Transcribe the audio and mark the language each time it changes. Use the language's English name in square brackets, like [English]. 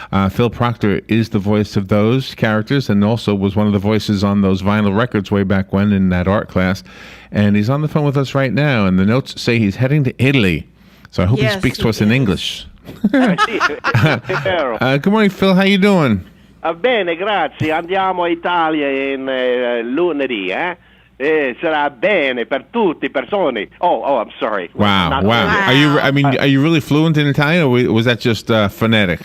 [English] Phil Proctor is the voice of those characters and also was one of the voices on those vinyl records way back when in that art class. And he's on the phone with us right now, and the notes say he's heading to Italy. So I hope he speaks to us in English. Good morning, Phil. How you doing? [Italian] Bene, grazie. Andiamo a Italia in lunedì, sarà bene per tutti persone. [English] Oh, I'm sorry. Wow. Are you really fluent in Italian, or was that just phonetic?